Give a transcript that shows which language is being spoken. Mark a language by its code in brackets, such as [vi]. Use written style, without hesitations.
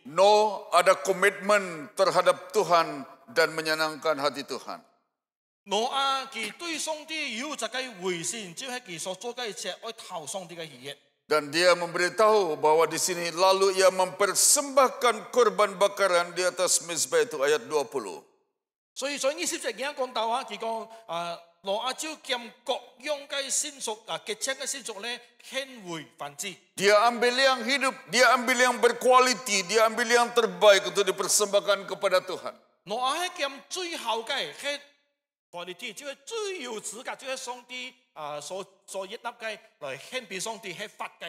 [ms] Nuh ada komitmen terhadap Tuhan dan menyenangkan hati Tuhan. [yue] 挪亞佢對上帝有一個回信，就係佢所做嘅一切愛討上帝嘅喜悅。 [ms] Dan dia memberitahu bahwa di sini lalu ia mempersembahkan korban bakaran di atas mezbah itu ayat 20. [yue] 所以在20節嘅講到啊，佢講挪亞就將各樣嘅先屬潔淨嘅先屬咧獻回燔祭。 [ms] Dia ambil yang hidup, dia ambil yang berkualiti, dia ambil yang terbaik untuk dipersembahkan kepada Tuhan. [yue] 挪亞係將最後嘅係 quality， 就係最有資格，就係上帝所悅納嘅來獻俾上帝係法嘅。